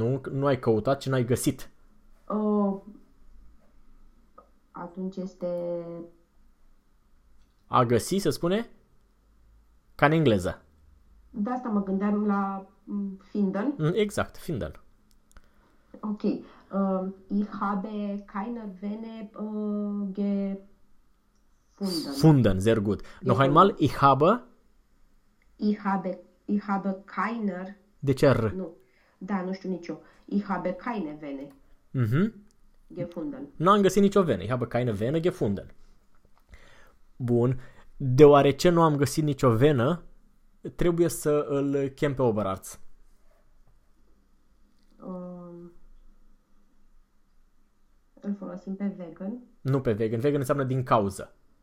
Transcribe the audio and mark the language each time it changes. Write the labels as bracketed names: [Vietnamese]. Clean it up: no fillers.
[Romanian] Nu ai căutat, ci n-ai găsit. Atunci este A găsi, se spune, ca în engleză. de asta mă gândeam la Finden. Exact, Finden. Ok. [German] Ich habe keine Vene gefunden. Funden, sehr gut. Noch einmal, Gefunden. ich habe. Ich habe keiner. [Romanian] De ce R? Nu. Da, nu știu nicio. [German] Ich habe keine Vene gefunden. [Romanian] Nu am găsit nicio venă. [German] Ich habe keine Vene gefunden. [Romanian] Bun. Deoarece nu am găsit nicio venă, trebuie să îl chem pe Oberarzt. Îl folosim pe vegan. Nu pe vegan. Vegan înseamnă din cauză.